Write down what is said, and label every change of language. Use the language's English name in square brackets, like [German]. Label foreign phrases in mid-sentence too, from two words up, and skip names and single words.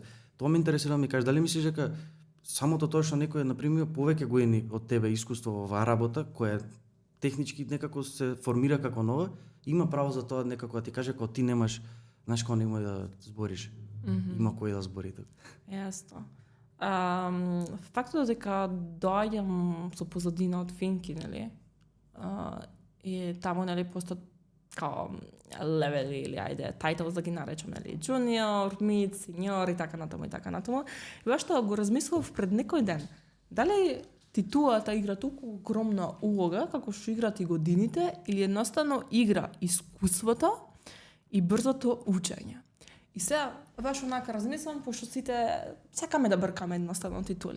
[Macedonian] Тоа ме интересира да ми кажеш, дали мислиш дека самото тоа што некој на пример повеќе години од тебе искуство во оваа работа, која технички некако се формира како нова, има право за тоа некако да ти каже кога ти немаш, знаеш кога немој да збориш. Има кој да збори така. Јасно. Фактот дека доаѓам со позадина од Финки, нели? И таму, нели, постојат као левели или ајде тайтл да ги наречам, нели, [English] junior, mid, senior [Macedonian] и така натаму и така натаму. И баш тоа го размислував пред некој ден. Дали титулата игра толку огромна улога како што играат и годините или едноставно игра искуството и брзото учење. И сега баш онака размислам, пошто сите сакаме да бркаме едноставно титули.